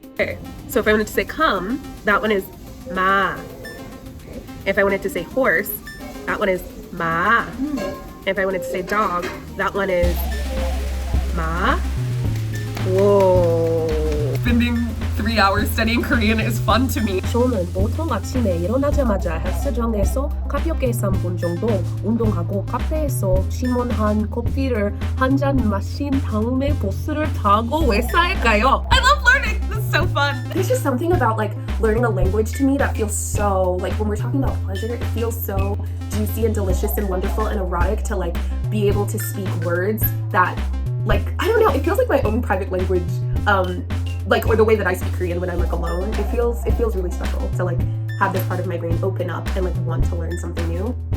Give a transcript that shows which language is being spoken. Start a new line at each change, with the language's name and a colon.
English: Okay, so if I wanted to say come, that one is ma. If I wanted to say horse, that one is ma. If I wanted to say dog, that one is ma. Whoa. Spending 3 hours studying Korean is fun to me.
Korean: 저는 보통 아침에 일어나자마자 헬스장에서 가볍게 3분 정도 운동하고 카페에서 주문한 커피를 한 잔 마신 다음에 버스를 타고 회사에 가요.
English: I love learning. This is so fun. There's just something about like learning a language to me that feels so like when we're talking about pleasure, it feels so juicy and delicious and wonderful and erotic to like be able to speak words that like I don't know, it feels like my own private language. Like or the way that I speak Korean when I'm like alone, it feels really special to like have this part of my brain open up and like want to learn something new.